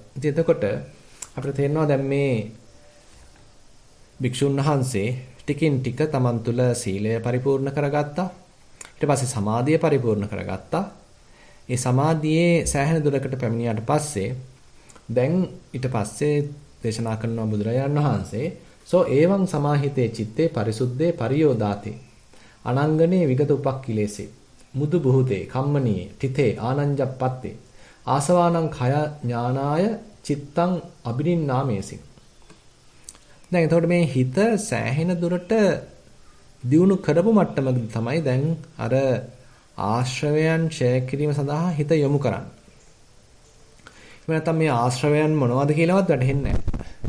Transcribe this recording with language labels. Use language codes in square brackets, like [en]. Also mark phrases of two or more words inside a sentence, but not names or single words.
[si] ඉතින් එතකොට අපිට තේරෙනවා දැන් මේ භික්ෂුන් වහන්සේ ටිකින් ටික තමන් තුළ සීලය පරිපූර්ණ කරගත්තා. ඊට පස්සේ සමාධිය පරිපූර්ණ කරගත්තා. ඒ සමාධියේ සෑහෙන දුරකට පැමිණියාට පස්සේ දැන් ඊට පස්සේ දේශනා කරන බුදුරජාණන් වහන්සේ [pi] සෝ එවං සමාහිතේ චිත්තේ පරිසුද්ධේ පරියෝදාතේ අනංගනේ විගත උපක්ඛිලේසේ මුදු බුහුතේ කම්මනීයේ තිතේ ආනංජප්පත්තේ ආසවානං khය ඥානාය චිත්තං අබිනින්නාමේසින්. [si] දැන් එතකොට මේ හිත සෑහෙන දුරට දියුණු කරපු මට්ටමකදී තමයි දැන් අර ආශ්‍රවයන් ඡය කිරීම සඳහා හිත යොමු කරන්නේ. එහෙම නැත්නම් මේ ආශ්‍රවයන් මොනවද කියලාවත් වැටහෙන්නේ නැහැ.